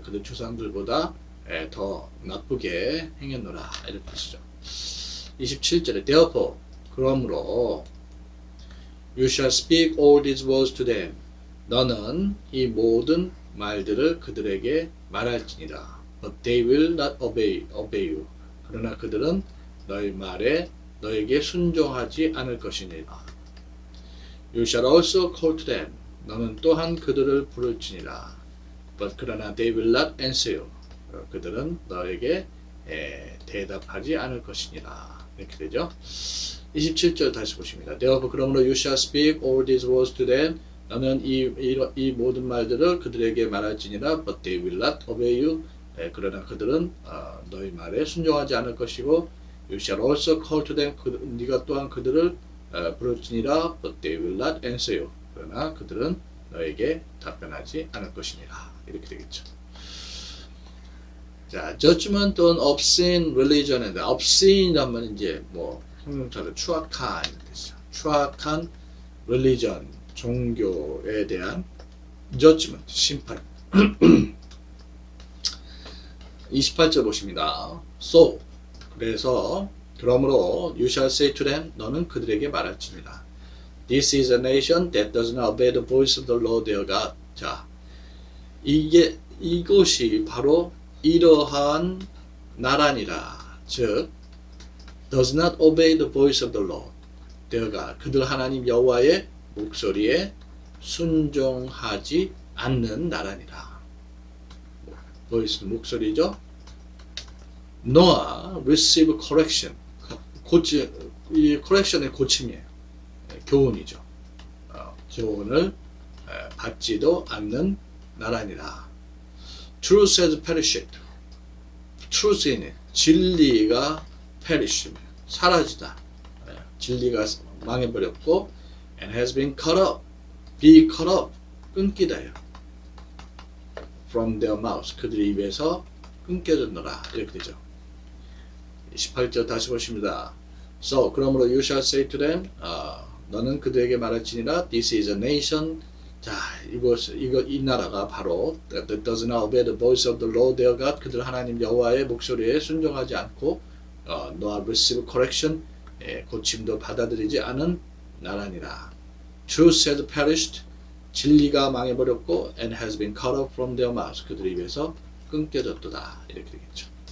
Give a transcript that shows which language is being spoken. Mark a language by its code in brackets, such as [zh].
[ko] 그들 조상들보다 더 나쁘게 행했노라. 이렇게 뜻이죠. 27절에 [en] therefore [ko] 그러므로 [en] You shall speak all these words to them. [ko] 너는 이 모든 말들을 그들에게 말할지니라. [en] But they will not obey you. [ko] 그러나 그들은 너희 말에 너에게 순종하지 않을 것이니라. [en] You shall also call to them. [ko] 너는 또한 그들을 부를지니라. [en] But [ko] 그러나 [en] they will not answer you. [ko] 그들은 너에게 대답하지 않을 것이니라. 이렇게 되죠. 27절 다시 보십니다. [en] Therefore [ko] 그러므로 [en] you shall speak all these words to them. [ko] 너는 이 모든 말들을 그들에게 말할지니라. [en] But they will not obey you. [ko] 그러나 그들은 너희 말에 순종하지 않을 것이고 [en] You shall also call to them. [ko] 네가 또한 그들을 부를지니라. [en] But they will not answer you. [ko] 그러나 그들은 너에게 답변하지 않을 것이니라. 이렇게 되겠죠. 자, [en] judgment on obscene religion [ko] 인데 obscene이란 말은 이제 뭐 형용사로 추악한 뜻이죠. 추악한 religion 종교에 대한 judgment 심판. 28절 보십니다. [en] So [ko] 그래서 그러므로 [en] you shall say to them [ko] 너는 그들에게 말할지니라. [en] This is a nation that does not obey the voice of the Lord their God. [ko] 자, 이것이 바로 이러한 나라니라. [en] 즉 does not obey the voice of the Lord their God. [ko] 그들 하나님 여호와의 목소리에 순종하지 않는 나라니라. voice 목소리죠. [en] Noah receive correction. [ko] 이 correction의 고침이에요. 교훈이죠. 교훈을 받지도 않는 나라니라. [en] Truth has perished. truth는 [ko] 진리가 [en] perish [ko] 사라지다. 진리가 망해버렸고 [en] and has been cut up, be cut up, [ko] 끊기다요. [en] from their mouths, [ko] 그들의 입에서 끊겨졌노라 이렇게 되죠. 18절 다시 보십니다. [en] So [ko] 그러므로 [en] you shall say to them, [ko] 너는 그들에게 말할지니라 [en] this is a nation. [ko] 자, 이 나라가 바로 [en] that does not obey the voice of the Lord their God. [ko] 그들 하나님 여호와의 목소리에 순종하지 않고 [en] nor receive correction, [ko] 고침도 받아들이지 않은 나라니라. [en] Truth has perished, [ko] 진리가 망해버렸고 [en] and has been cut off from their mouths, [ko] 그들의 입에서 끊겨졌도다 이렇게 되겠죠.